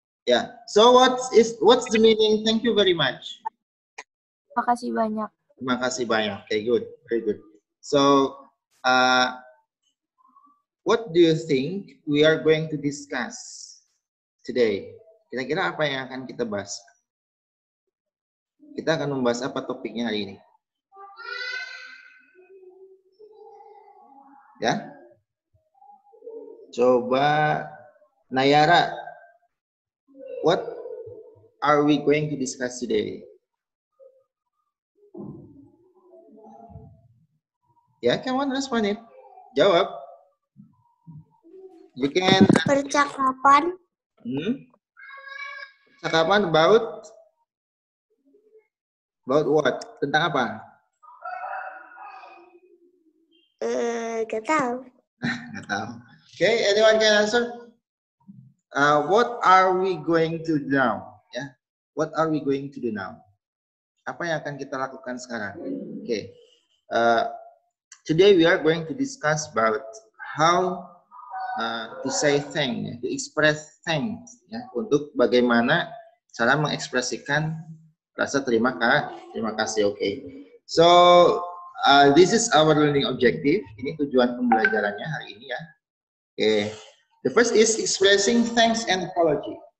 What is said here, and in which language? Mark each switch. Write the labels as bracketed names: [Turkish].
[English] Ya. So what's the meaning? Thank you very much. [Indonesian] Terima kasih banyak. Terima kasih banyak. [English] Okay, good, very good. So, what do you think we are going to discuss today? [Indonesian] Kira-kira apa yang akan kita bahas? Kita akan membahas apa topiknya hari ini? [English] Ya, [Indonesian] coba [English] Nayara, what are we going to discuss today? Ya, come on, respond it. [Indonesian] Jawab. [English] You can. [Indonesian] Percakapan. Percakapan [English] about what? [Indonesian] Tentang apa? Gak tahu. Nggak tahu. [English] Okay, anyone can answer? What are we going to do now? Ya, what are we going to do now? [Indonesian] Apa yang akan kita lakukan sekarang? [English] Okay. Today we are going to discuss about how to say thanks, to express thanks, ya, [Indonesian] untuk bagaimana cara mengekspresikan rasa terima kasih. [English] Okay. So this is our learning objective. [Indonesian] Ini tujuan pembelajarannya hari ini ya. [English] Okay. The first is expressing thanks and apology.